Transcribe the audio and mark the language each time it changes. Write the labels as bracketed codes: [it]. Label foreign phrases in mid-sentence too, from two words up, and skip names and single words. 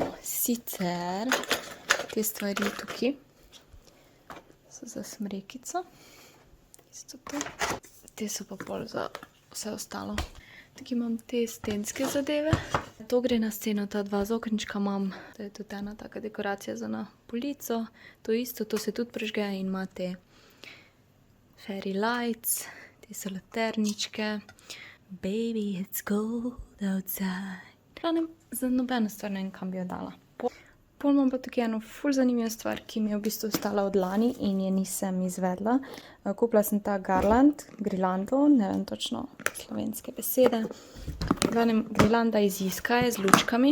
[sl] Sicer te stvari tukaj so za smrekico. Tisto to. Te so pa pol za vse ostalo. Tukaj imam te stenske zadeve. To gre na sceno, ta dva z okenčka imam. To je tudi ena taka dekoracija za na polico. To isto, to se tudi prižge in ima te [en] fairy lights. [sl] Te so laterničke. [en] Baby, it's cold outside. [sl] Za nobeno stvar ne vem, kam bi jo dala. Pol imam pa tukaj eno ful zanimivo stvar, ki mi je v bistvu ostala od lani in je nisem izvedla. Kupila sem ta garland, grilando, ne vem točno slovenske besede. Grilanda iz jiska je z lučkami.